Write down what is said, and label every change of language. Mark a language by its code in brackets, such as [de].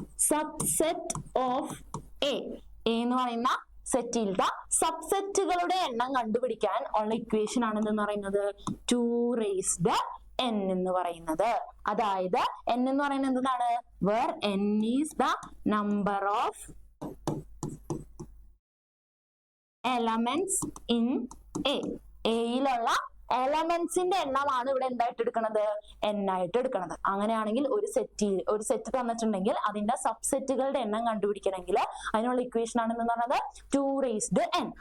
[ml] Subset of A എന്ന് പറയുന്ന സെറ്റിലത്തെ സബ്സെറ്റുകളുടെ എണ്ണം കണ്ടുപിടിക്കാൻ ഉള്ള ഇക്വേഷൻ ആണ് എന്ന് പറയുന്നത് [en] 2 raised n [ml] എന്ന് പറയുന്നത്. അതായത് n എന്ന് പറയുന്നത് എന്താണ്? [en] where n is the number of elements in A. [ml] എയിലുള്ള എലമെന്റ്സിന്റെ എണ്ണമാണ് ഇവിടെ എന്തായിട്ട് എടുക്കുന്നത്? n ആയിട്ട് എടുക്കുന്നത്. അങ്ങനെയാണെങ്കിൽ ഒരു സെറ്റ് തന്നിട്ടുണ്ടെങ്കിൽ അതിന്റെ സബ്സെറ്റുകളുടെ എണ്ണം കണ്ടുപിടിക്കണമെങ്കിൽ അതിനുള്ള ഇക്വേഷൻ ആണെന്ന് പറയുന്നത് [en] 2 raised n.